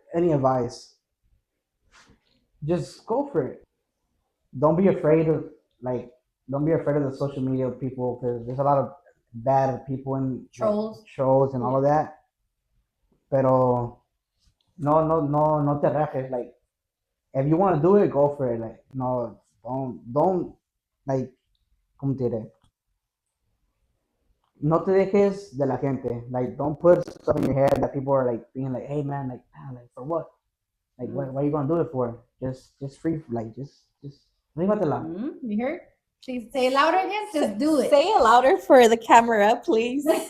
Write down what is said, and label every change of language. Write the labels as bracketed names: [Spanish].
[English] Any advice? Just go for it. Don't be afraid of don't be afraid of the social media people because there's a lot of bad people and Trolls. trolls and all of that. Pero no te rajes. Like if you want to do it, go for it. Like no, don't like ¿cómo te diré? [Spanish] No te dejes de la gente. [English] Like don't put stuff in your head that people are like being like, hey man, like for what? Like what are you gonna do it for? Just free like just rímatela. You heard? Please say it louder again. Just do it. Say it louder for the camera, please.